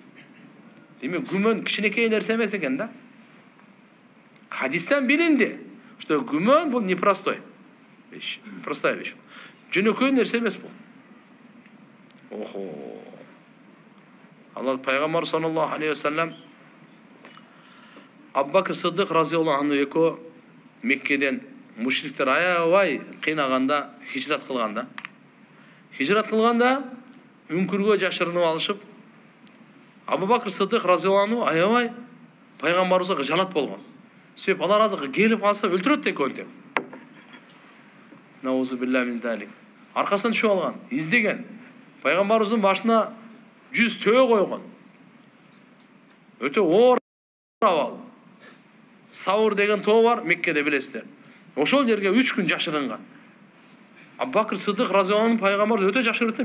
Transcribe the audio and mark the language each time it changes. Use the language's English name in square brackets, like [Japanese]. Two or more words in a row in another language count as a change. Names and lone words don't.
[Kyrgyz] Демек, күмөн кичинекей нерсе эмес экен да. Хадистен билинди, что күмөн бул [Russian] непростой вещь. Простая вещь. [Kyrgyz] Жөнөкөй нерсе эмес бул. Охо. Алла пайгамбар [Arabic] صلى الله عليه وسلم [Kyrgyz] Абу Бакр Сыддык [Arabic] رضي الله عنه [Kyrgyz] экөө Меккеден мушриктер аябай кыйнаганда хижрат кылганда. Хижрат кылганда үңкүргө жашырынып алышып, Абу Бакр Сыдык [Arabic] رضي الله عنه [Kyrgyz] аябай пайгамбарыбызга жалат болгон. Себеп алар азыр келип калса өлтүрөт экен деп. [Arabic] نعوذ بالله من ذلك. [Kyrgyz] Аркасынан түшүп алган, издеген. Пайгамбарыбыздын башына 100 төө койгон. Өтө оор абал. Саур деген тоо бар, Меккеде билесиздер. Ошол жерге 3 күн жашырынган. Абу Бакр Сыдык [Arabic] رضي الله عنه [Kyrgyz] пайгамбар өтө жакшы көрөт.